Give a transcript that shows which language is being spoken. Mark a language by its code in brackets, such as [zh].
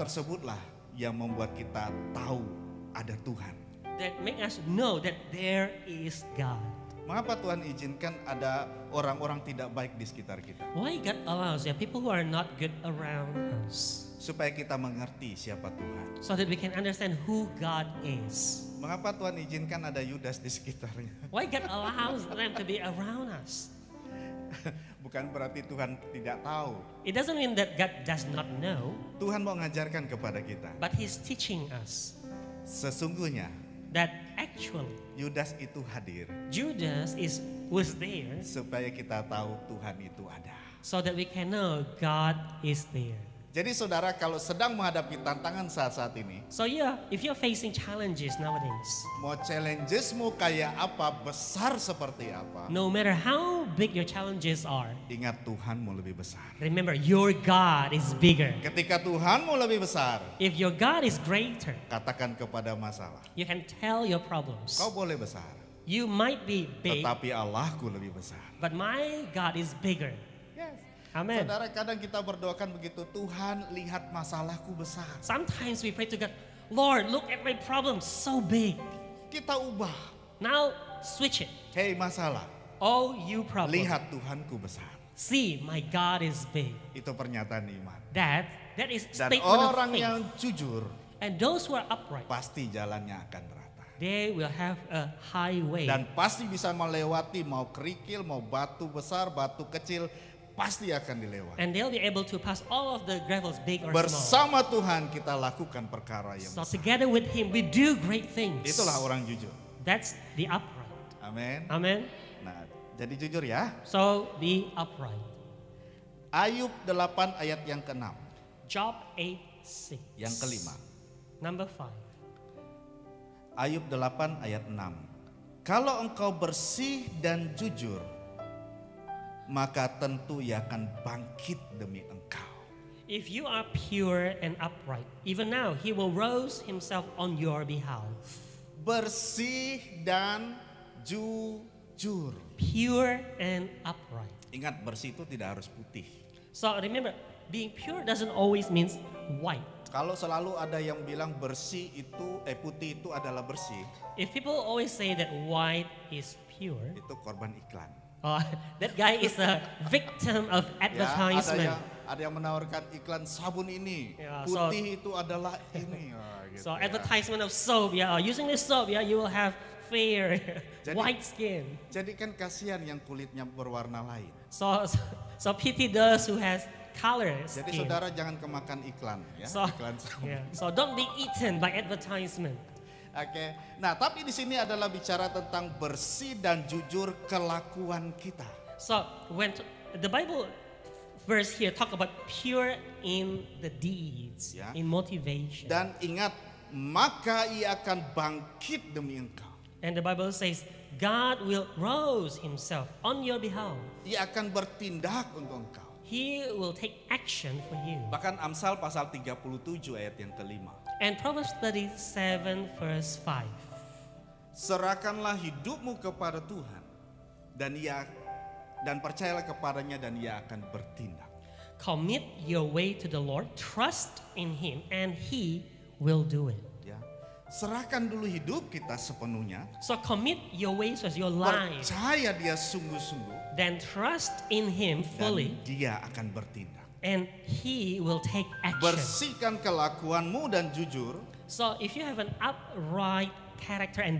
[id] tersebutlah yang membuat kita tahu ada Tuhan. [en] that make us know that there is God. [id] Mengapa Tuhan izinkan ada orang-orang tidak baik di sekitar kita? [en] Why God allows people who are not good around us, [id] Supaya kita mengerti siapa Tuhan. [en] so that we can understand who God is. [id] Mengapa Tuhan izinkan ada Yudas di sekitarnya? [en] Why God allows them to be around us. [id] Bukan berarti Tuhan tidak tahu. [en] It doesn't mean that God does not know, [id] Tuhan mau mengajarkan kepada kita. [en] but He's teaching us [id] Sesungguhnya [en] that actually [id] Yudas itu hadir [en] Judas was there [id] supaya kita tahu Tuhan itu ada. [en] so that we can know God is there. [id] Jadi saudara kalau sedang menghadapi tantangan saat-saat ini, [en] So yeah, if you're facing challenges nowadays, [id] mau challengesmu kayak apa, besar seperti apa, [en] no matter how big your challenges are, [id] ingat Tuhanmu lebih besar. [en] remember your God is bigger. [id] Ketika Tuhanmu lebih besar, [en] If your God is greater, [id] katakan kepada masalah, [en] you can tell your problems. [id] kau boleh besar, [en] You might be big, [id] tetapi Allahku lebih besar. [en] but my God is bigger. Amen. [id] Saudara, kadang kita berdoakan begitu, Tuhan lihat masalahku besar. [en] Sometimes we pray to God, Lord, look at my problem so big. [id] Kita ubah. [en] Now switch it. [id] Hei masalah, [en] Oh, you problem. [id] lihat Tuhanku besar. [en] See, my God is big. [id] Itu pernyataan iman. [en] That is [id] Dan [en] statement of [id] orang [en] faith. [id] yang jujur [en] And those who are upright, [id] pasti jalannya akan rata. [en] they will have a highway. [id] Dan pasti bisa melewati mau kerikil, mau batu besar, batu kecil, pasti akan dilewati. [en] And they'll be able to pass all of the gravels, big or small. [id] Bersama Tuhan kita lakukan perkara yang [en] So [id] besar. [en] together with Him, we do great things. [id] Itulah orang jujur. [en] That's the upright. [id] Amin. [en] Amen. [id] Nah, jadi jujur ya. [en] So be upright. [id] Ayub 8 ayat yang ke-6, [en] Job 8:6. [id] yang kelima. [en] Number 5. [id] Ayub 8 ayat 6. Kalau engkau bersih dan jujur, maka tentu ia akan bangkit demi engkau. [en] If you are pure and upright, even now He will rose Himself on your behalf. [id] Bersih dan jujur. [en] Pure and upright. [id] Ingat, bersih itu tidak harus putih. [en] So remember, being pure doesn't always mean white. [id] Kalau selalu ada yang bilang bersih itu, putih itu adalah bersih, [en] If people always say that white is pure, [id] itu korban iklan. [en] that guy is a victim of Ya, advertisement. [id] ada yang menawarkan iklan sabun ini, Ya, putih itu adalah ini. Gitu [en] So ya. advertisement of soap, using this soap, you will have fair [id] Jadi- [en] white skin. [id] Jadi kan kasihan yang kulitnya berwarna lain. [en] So pity those who has color [id] Jadi [en] skin. [id] saudara jangan kemakan iklan ya, [en] So, [id] iklan sabun. [en] so don't be eaten by advertisement. [id] Oke. Nah, tapi di sini adalah bicara tentang bersih dan jujur kelakuan kita. [en] So when the Bible verse here talk about pure in the deeds, Ya. in motivation. [id] Dan ingat, maka ia akan bangkit demi engkau. [en] And the Bible says, God will rose Himself on your behalf. [id] Ia akan bertindak untuk engkau. [en] He will take action for you. [id] Bahkan Amsal pasal 37 ayat yang kelima. [en] And Proverbs 37 verse 5. [id] Serahkanlah hidupmu kepada Tuhan dan percayalah kepadanya dan ia akan bertindak. [en] Commit your way to the Lord, trust in Him, and He will do it. Ya. [id] Serahkan dulu hidup kita sepenuhnya. [en] So commit your ways as your life, [id] Percaya dia sungguh-sungguh [en] then trust in Him [id] dan [en] fully, [id] dia akan bertindak. [en] and He will take action. [id] Bersihkan kelakuanmu dan jujur. [en] So if you have an upright character and